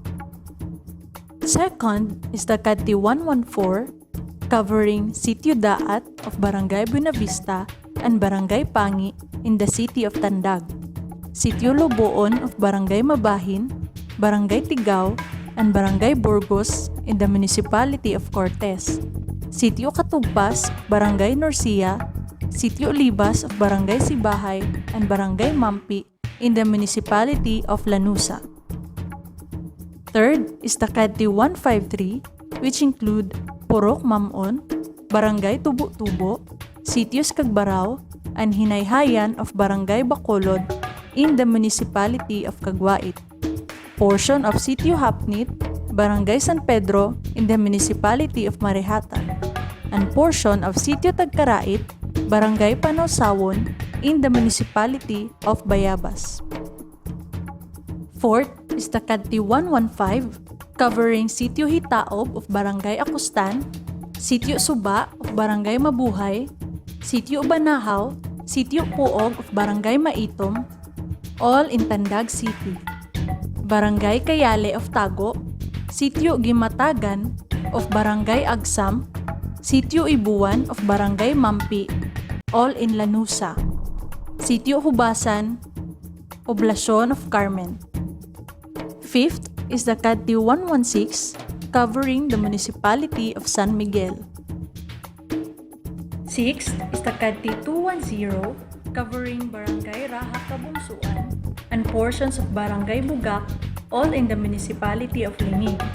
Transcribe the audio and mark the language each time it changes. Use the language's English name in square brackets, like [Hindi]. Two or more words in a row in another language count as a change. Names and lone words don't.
[English] Second is the CADTI 114, covering Sitio Daat of Barangay Buenavista and Barangay Pangi in the city of Tandag, Sitio Loboon of Barangay Mabahin, Barangay Tigao, and Barangay Burgos in the municipality of Cortes, Sitio Katugpas, Barangay Norcia, Sitio Olivas of Barangay Sibahay, and Barangay Mampi in the municipality of Lanusa. Third is the Kadti 153, which include Purok Mamon, Barangay Tubo-Tubo, Sitios Cagbarao, and Hinayhayan of Barangay Bacolod in the municipality of Caguait. Portion of Sitio Hapnit, Barangay San Pedro in the municipality of Marihata, and portion of Sitio Tagkarait, Barangay Panawsawon in the municipality of Bayabas. Fourth is the Kadti 115, covering Sitio Hitaob of Barangay Akustan, Sitio Suba of Barangay Mabuhay, Sitio Banahaw, Sitio Puog of Barangay Maitom, all in Tandag City. Barangay Kayale of Tago, Sitio Gimatagan of Barangay Agsam, Sitio Ibuan of Barangay Mampi, all in Lanusa. Sitio Hubasan, Poblasyon of Carmen. Fifth is the Kadti 116, covering the municipality of San Miguel. Sixth is the Kadti 210, covering Barangay Raha Kabunsuan and portions of Barangay Bugak, all in the municipality of Lingig.